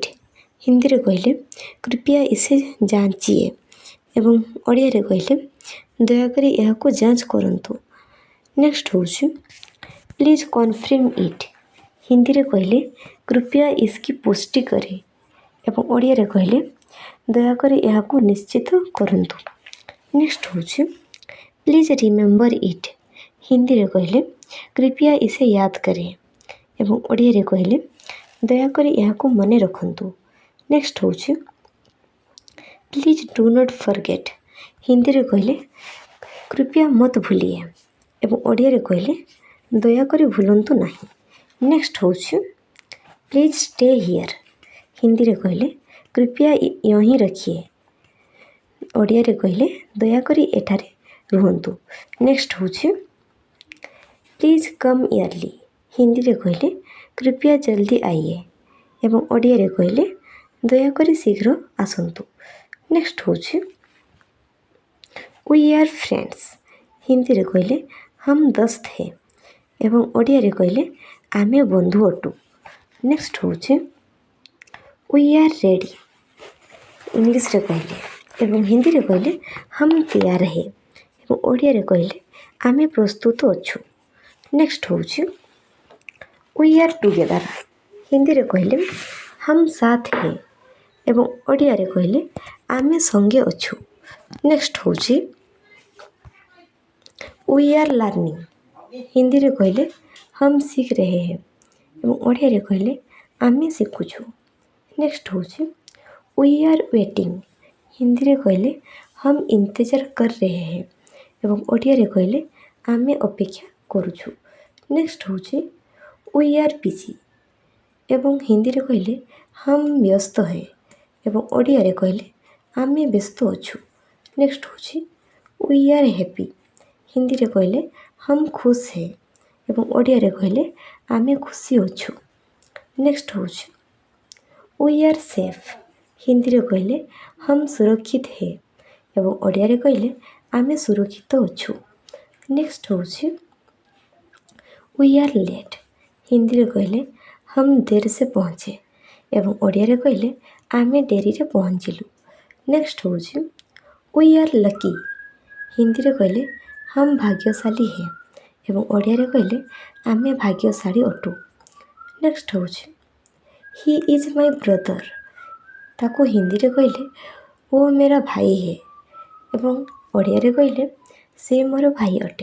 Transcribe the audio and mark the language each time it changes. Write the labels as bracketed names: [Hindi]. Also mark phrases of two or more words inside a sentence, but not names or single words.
[Odia] ହିନ୍ଦୀରେ କହିଲେ [Hindi] कृपया इसे जांचिए [Odia] ଏବଂ ଓଡ଼ିଆ ରେ କହିଲେ ଦୟାକରି ଏହାକୁ ଜାଞ୍ଚ କରନ୍ତୁ। ନେକ୍ସଟ ହେଉଛି [English] please confirm it. [Odia] ହିନ୍ଦୀରେ କହିଲେ [Hindi] कृपया इसकी पुष्टि करें [Odia] ଏବଂ ଓଡ଼ିଆରେ କହିଲେ ଦୟାକରି ଏହାକୁ ନିଶ୍ଚିତ କରନ୍ତୁ। ନେକ୍ସଟ ହେଉଛି [English] please remember it. [Odia] ହିନ୍ଦୀରେ କହିଲେ [Hindi] कृपया इसे याद करें। [Odia] ଏବଂ ଓଡ଼ିଆରେ କହିଲେ ଦୟାକରି ଏହାକୁ ମନେ ରଖନ୍ତୁ। ନେକ୍ସଟ ହେଉଛି [English] please do not forget. [Odia] ହିନ୍ଦୀରେ କହିଲେ [Hindi] कृपया मत भूलिए। [Odia] ଏବଂ ଓଡ଼ିଆରେ କହିଲେ ଦୟାକରି ଭୁଲନ୍ତୁ ନାହିଁ। ନେକ୍ସଟ ହେଉଛି [English] please stay here. [Odia] ହିନ୍ଦୀରେ କହିଲେ [Hindi] कृपया यहीं रखिए। [Odia] ଓଡ଼ିଆରେ କହିଲେ ଦୟାକରି ଏଠାରେ ରୁହନ୍ତୁ। ନେକ୍ସଟ ହେଉଛି [English] please come early. [Odia] ହିନ୍ଦୀରେ କହିଲେ [Hindi] कृपया जल्दी आइए। [Odia] ଏବଂ ଓଡ଼ିଆରେ କହିଲେ ଦୟାକରି ଶୀଘ୍ର ଆସନ୍ତୁ। ନେକ୍ସଟ ହେଉଛି [English] we are friends. [Odia] ହିନ୍ଦୀରେ କହିଲେ [Hindi] हम दोस्त है। [Odia] ଏବଂ ଓଡ଼ିଆରେ କହିଲେ ଆମେ ବନ୍ଧୁ ଅଟୁ। ନେକ୍ସଟ ହେଉଛି [English] we are ready. [Odia] ଇଂଲିଶରେ କହିଲେ ଏବଂ ହିନ୍ଦୀରେ କହିଲେ [Hindi] हम तैयार है। [Odia] ଏବଂ ଓଡ଼ିଆରେ କହିଲେ ଆମେ ପ୍ରସ୍ତୁତ ଅଛୁ। ନେକ୍ସଟ ହେଉଛି [English] we are together. [Odia] ହିନ୍ଦୀରେ କହିଲେ [Hindi] हम साथ है। [Odia] ଏବଂ ଓଡ଼ିଆରେ କହିଲେ ଆମେ ସଙ୍ଗେ ଅଛୁ। ନେକ୍ସଟ ହେଉଛି [English] we are learning. [Odia] ହିନ୍ଦୀରେ କହିଲେ [Hindi] हम सीख रहे हैं। [Odia] ଏବଂ ଓଡ଼ିଆରେ କହିଲେ ଆମେ ଶିଖୁଛୁ। ନେକ୍ସଟ ହେଉଛି [English] we are waiting. [Odia] ହିନ୍ଦୀରେ କହିଲେ [Hindi] हम इंतजार कर रहे हैं। [Odia] ଏବଂ ଓଡ଼ିଆରେ କହିଲେ ଆମେ ଅପେକ୍ଷା କରୁଛୁ। ନେକ୍ସଟ ହେଉଛି [English] we are busy. [Odia] ଏବଂ ହିନ୍ଦୀରେ କହିଲେ [Hindi] हम व्यस्त है। [Odia] ଏବଂ ଓଡ଼ିଆରେ କହିଲେ ଆମେ ବ୍ୟସ୍ତ ଅଛୁ। ନେକ୍ସଟ ହେଉଛି [English] we are happy. [Odia] ହିନ୍ଦୀରେ କହିଲେ [Hindi] हम खुश है। [Odia] ଏବଂ ଓଡ଼ିଆରେ କହିଲେ ଆମେ ଖୁସି ଅଛୁ। ନେକ୍ସଟ ହେଉଛି [English] we are safe. [Odia] ହିନ୍ଦୀରେ କହିଲେ [Hindi] हम सुरक्षित है। [Odia] ଏବଂ ଓଡ଼ିଆରେ କହିଲେ ଆମେ ସୁରକ୍ଷିତ ଅଛୁ। ନେକ୍ସଟ ହେଉଛି [English] we are late. [Odia] ହିନ୍ଦୀରେ କହିଲେ [Hindi] हम देर से पहुँचे। [Odia] ଏବଂ ଓଡ଼ିଆରେ କହିଲେ ଆମେ ଡେରିରେ ପହଞ୍ଚିଲୁ। ନେକ୍ସଟ ହେଉଛି [English] we are lucky. [Odia] ହିନ୍ଦୀରେ କହିଲେ [Hindi] हम भाग्यशाली है। [Odia] ଏବଂ ଓଡ଼ିଆରେ କହିଲେ ଆମେ ଭାଗ୍ୟଶାଳୀ ଅଟୁ। ନେକ୍ସଟ ହେଉଛି [English] he is my brother. [Odia] ତାକୁ ହିନ୍ଦୀରେ କହିଲେ [Hindi] वो मेरा भाई है। [Odia] ଏବଂ ଓଡ଼ିଆରେ କହିଲେ ସେ ମୋର ଭାଇ ଅଟେ।